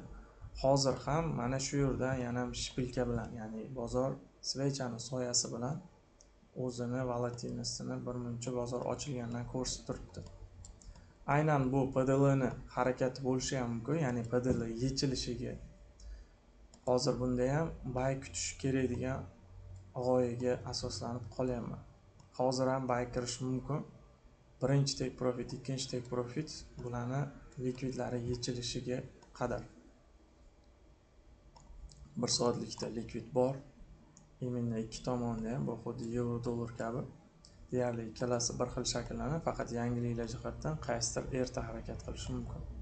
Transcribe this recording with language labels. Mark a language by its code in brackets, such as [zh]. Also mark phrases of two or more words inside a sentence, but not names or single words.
[uz] Hozir ham mana shu yerdan yana ham shpilka bilan, ya'ni bozor svechani soyasi bilan o'zini volatilnostini birmuncha bozor ochilgandan ko'rsatib turibdi. Aynan bu PDL ni harakati bo'lishi ham mumkin, ya'ni PDL yechilishiga hozir bunda ham buy kutish kerak degan g'oyaga asoslanib qolyapman. Hozir ham buy kirish mumkin. Birinchi [en] take profit, [uz] ikkinchi [en] take profit [uz] bularni likvidlari yechilishiga qadar. 1 soatlikda likvid bor. Imенно ikki tomonda ham bu xuddi yevro dollar kabi deyarli ikkalasi bir xil shakllanadi, faqat yangiliklar jihatdan qaysidir erta harakat qilishi mumkin.